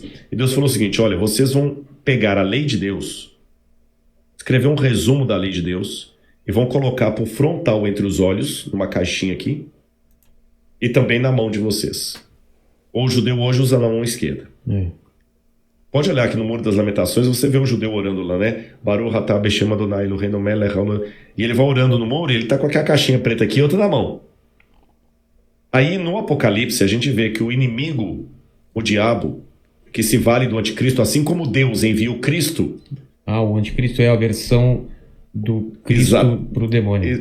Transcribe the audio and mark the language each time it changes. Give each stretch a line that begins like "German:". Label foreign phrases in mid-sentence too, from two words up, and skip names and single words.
Portuguese: E Deus falou o seguinte, olha, vocês vão pegar a lei de Deus, escrever um resumo da lei de Deus, e vão colocar por frontal entre os olhos, numa caixinha aqui, e também na mão de vocês. Ou o judeu hoje usa na mão esquerda. Pode olhar aqui no Muro das Lamentações, você vê um judeu orando lá, né?
Hebrew: ברוך אתה בשם אדוני אלוהינו מלך העולם.
Portuguese: E ele vai orando no muro e ele tá com aquela caixinha preta aqui e outra na mão. Aí no Apocalipse a gente vê que o inimigo, o diabo, que se vale do anticristo, assim como Deus envia o Cristo. O anticristo é a versão do Cristo para o demônio.